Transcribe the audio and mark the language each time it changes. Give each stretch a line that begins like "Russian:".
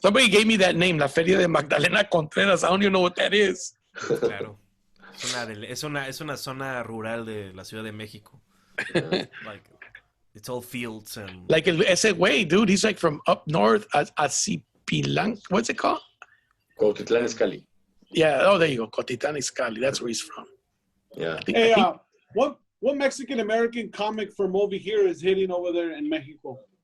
English: Somebody gave me that name, la feria de Magdalena Contreras. I don't even know what that is.
Spanish: Claro. Es una zona rural de la Ciudad de México.
English: Like it's all fields and Like ese way, dude. He's like from up north, Acipilang. What's it called?
Spanish: Cuautitlán Izcalli.
English: Yeah. Oh, there you go. Cotitlán Izcalli. That's where he's from. Yeah. Hey, what Mexican American comic from over here is hitting over there in Mexico?